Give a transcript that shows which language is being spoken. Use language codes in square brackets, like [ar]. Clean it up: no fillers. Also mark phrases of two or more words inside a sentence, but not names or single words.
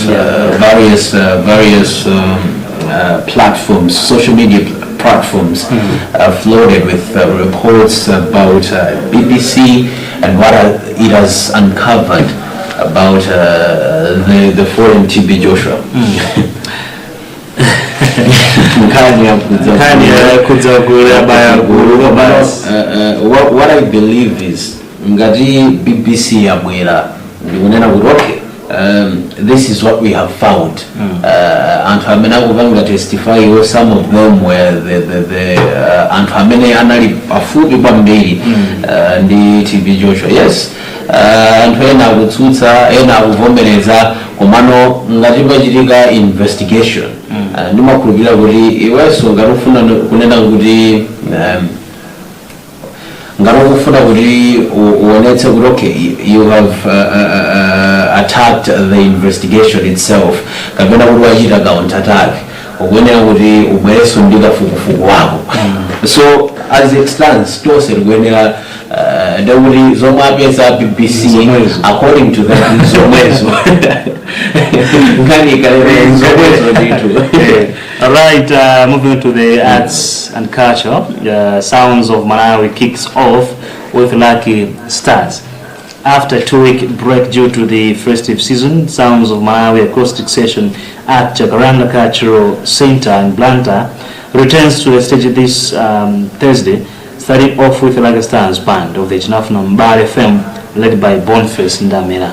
[en] Various platforms, social media platforms, flooded with reports about BBC and what it has uncovered about the fallen TB Joshua. What I believe is [ny] ngati BBC yabwera ndikunena kuti [en] okay, this is what we have found. [ny] Anthu amene akupanga testify, [en] some of them were the [ny] anthu amene anali pafupi kwambiri ndi TB Joshua. Yes, anthu ena akutsutsa, ena akuvomereza, komano ngati pachitika investigation ndimakhulupirira kuti iwenso ngarufuna kunena kuti ngarufuna kuti uonetse kuti [en] okay, you have attacked the investigation itself, [ny] kapena kuti wachita [en] counter attack, [ny] ukuyenera kuti ubwereso ndi kafukufuku wako. [en] So as it stands, [ny] tonse tikuyenera ndekuti zomwe apeza BBC [en] according to that [ny] zomwezo. [en] Alright, moving to the arts and culture, Sounds of Malawi kicks off with Lucky Stars. After a 2-week break due to the festive season, Sounds of Malawi acoustic session at Jacaranda Cultural Center in Luntha returns to the stage this Thursday, starting off with Lucky Stars band of the international Mbale FM led by Boniface Ndamira.